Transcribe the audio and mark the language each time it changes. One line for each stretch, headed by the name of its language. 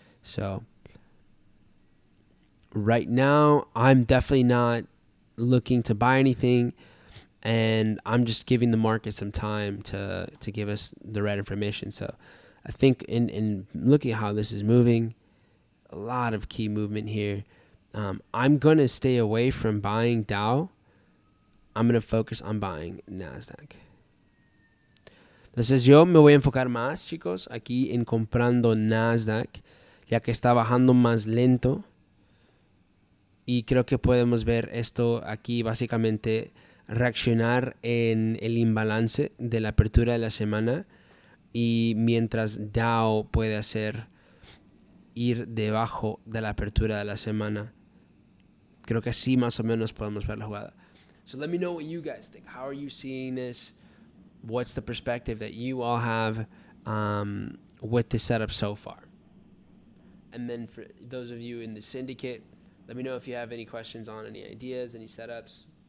English: So right now, I'm definitely not looking to buy anything, and I'm just giving the market some time to give us the right information. So I think in looking at how this is moving, a lot of key movement here. I'm going to stay away from buying Dow. I'm going to focus on buying NASDAQ.
Spanish: Entonces yo me voy a enfocar más, chicos, aquí en comprando NASDAQ, ya que está bajando más lento. Y creo que podemos ver esto aquí, básicamente reaccionar en el imbalance de la apertura de la semana. Y mientras Dow puede hacer ir debajo de la apertura de la semana, creo que así más o menos podemos ver la jugada.
English: So let me know what you guys think. How are you seeing this? What's the perspective that you all have with the setup so far? And then for those of you in the syndicate, Let me know if you have any questions on any ideas, any setups.